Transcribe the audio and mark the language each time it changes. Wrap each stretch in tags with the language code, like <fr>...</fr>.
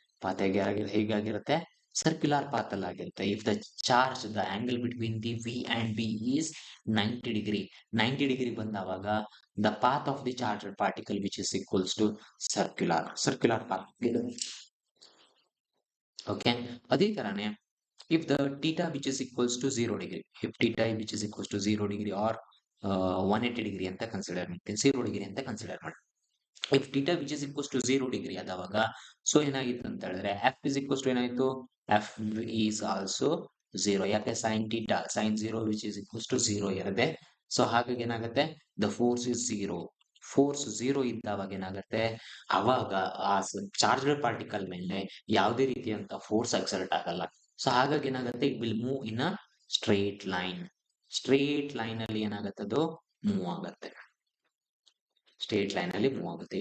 <kn>Path ಹೇಗಾಗಿರುತ್ತೆ, circular path ಅಲ್ಲಿ ಆಗಿರುತ್ತೆ.</kn> <en>if the charge, the angle between the V and B is 90 degree,</en> <kn>90 degree ಬಂದಾವಾಗ</kn> <en>The path of the charged particle which is equals to circular path. Okay, ಅದೇ ತರನೇ if the theta which is equals to 0 degree, if theta which is equals to 0 degree or 180 degree</en> <kn>ಅಂತ consider ಮಾಡ್ತೀನಿ, 0 degree ಅಂತ consider ಮಾಡಿ.</kn> <en>if theta which is equals to 0 degree</en> <kn>ಆದವಾಗ so ಏನಾಗಿತ್ತು ಅಂತ ಹೇಳಿದ್ರೆ,</kn> <en>f is equals to ಏನಾಯ್ತು, f is also 0. ಯಾಕೆ, sin 0 which is equals to 0 ಇರುತ್ತೆ.</en> <kn>ಸೊ ಹಾಗಾಗಿ ಏನಾಗುತ್ತೆ,</kn> <en>the force is 0.</en> <kn>ಫೋರ್ಸ್ 0 ಇದ್ದಾವಾಗ ಏನಾಗುತ್ತೆ, ಅವಾಗ ಆ ಚಾರ್ಜ್ಡ್ ಪಾರ್ಟಿಕಲ್ ಮೇಲೆ ಯಾವುದೇ ರೀತಿಯಂತ ಫೋರ್ಸ್ ಎಕ್ಸರ್ಟ್ ಆಗಲ್ಲ. ಸೊ ಹಾಗಾಗಿ ಏನಾಗುತ್ತೆ,</kn> <en>It will move in a straight line.</en> <kn>Straight line ಅಲ್ಲಿ ಏನಾಗುತ್ತೆ, ಅದು ಮೂವ್ ಆಗುತ್ತೆ. ಸ್ಟ್ರೇಟ್ ಲೈನ್ ಅಲ್ಲಿ ಮೂವ್ ಆಗುತ್ತೆ.</kn>